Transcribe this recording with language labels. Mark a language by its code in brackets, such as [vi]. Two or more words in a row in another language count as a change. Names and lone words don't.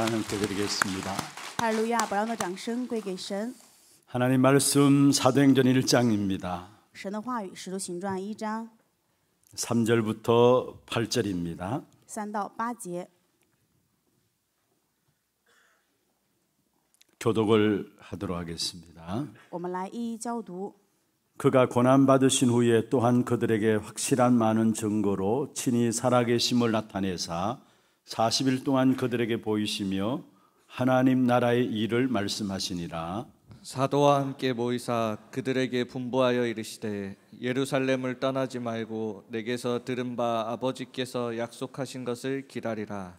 [ko] 기도드리겠습니다. [zh] 哈利路亚！把让的掌声归给神。 [ko] 하나님 말씀 사도행전 1장입니다. [zh] 神的话语，《使徒行传》1章 [ko] 3절부터 8절입니다. [zh] 3 到8节。 [ko] 교독을 하도록 하겠습니다. [zh] 我们来一一教读。 [ko] 그가 고난받으신 후에 또한 그들에게 확실한 많은 증거로 친히 살아계심을 나타내사 40일 동안 그들에게 보이시며 하나님 나라의 일을 말씀하시니라. 사도와 함께 모이사 그들에게 분부하여 이르시되 예루살렘을 떠나지 말고 내게서 들은 바 아버지께서 약속하신 것을 기다리라.